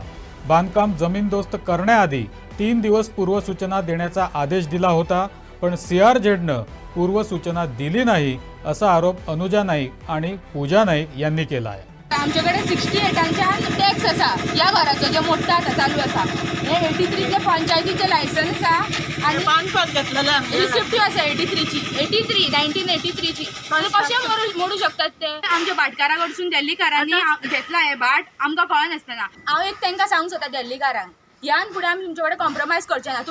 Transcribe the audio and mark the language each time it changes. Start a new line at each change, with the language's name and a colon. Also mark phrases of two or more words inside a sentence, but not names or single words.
Marathi: बांधकाम जमीनदोस्त करण्याआधी 3 दिवस पूर्वसूचना देण्याचा आदेश दिला होता, पण CRZनं पूर्वसूचना दिली नाही असा आरोप अनुजा नाईक आणि पूजा नाईक यांनी केला आहे.
Konkani: आमच्याकडे 68च्या टॅक्स असा या घराचो जे मोठा आता चालू असा. हे 83चे पंचायतीचे लायसन्स आसा आणि बांदपाक घेतलेला रिसिप्ट आसा 1983ची. म्हणजे कशे मोडू शकतात ते? आमच्या भाटकाराकडसून दिल्लीकारांनी घेतला हे भाट आमकां कळना आसतना. हांव एक तांकां सांगूंक सोदता दिल्लीकारांक, ह्यान फुडें आमी तुमचे कडेन कॉम्प्रोमायज करचे ना.